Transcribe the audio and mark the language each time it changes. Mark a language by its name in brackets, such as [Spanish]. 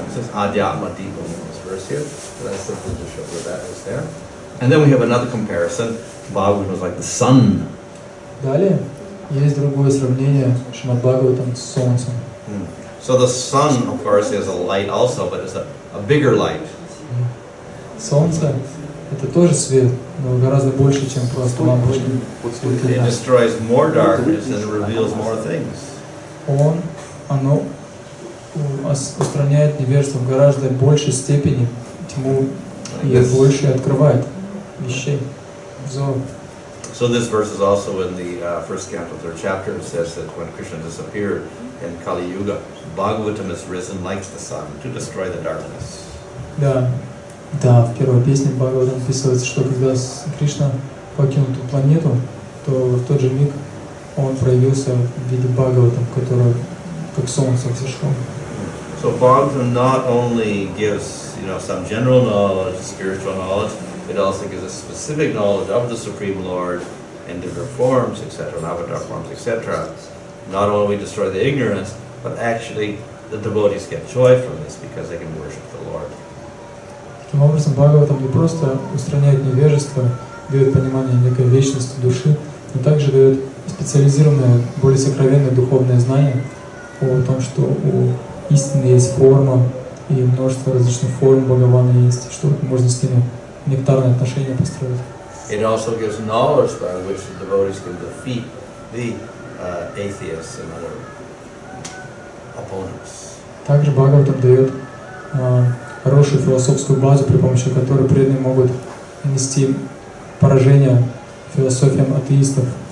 [English] It says Adhyatma Deepa in this verse here. So that's simply to show where that is there. And then we have another comparison. Bhagavatam is like the sun. [Russian] Далее есть другое сравнение Шримад Бхагаватам с солнцем. [English] So the sun, of course, is a light also, but it's a bigger light. [Russian] Солнце это тоже свет, но гораздо больше, чем просто лампочка. [English] It destroys more darkness and reveals more things. [Russian] Оно устраняет невежество в гораздо большей степени, тьму, и больше открывает вещей, взор. [English] So this verse is also in the first canto, third chapter. It says that when Krishna disappeared in Kali Yuga, Bhagavatam is risen like the sun to destroy the darkness. [Russian] Да, в первой песне Бхагаватам описывается, что когда Кришна покинул эту планету, то в тот же миг он проявился в виде Бхагаватам, который как солнце взошел. [English] So Bhagavatam not only gives, some general knowledge, spiritual knowledge, it also gives us specific knowledge of the Supreme Lord in different forms, etc., and avatar forms, etc. Not only we destroy the ignorance, but actually the devotees get joy from this because they can worship the Lord. [Russian] Таким образом, Бхагаватам не просто устраняет невежество, дает понимание некой вечности души, но также дает специализированное, более сокровенное духовное знание о том, что у истины есть форма и множество различных форм Бхагавана есть, что можно с ними нектарные отношения построить. [English] It also gives knowledge by which the devotees can defeat the atheists and other opponents. [Russian] Также Бхагаватам дает хорошую философскую базу, при помощи которой преданные могут нанести поражение философиям атеистов.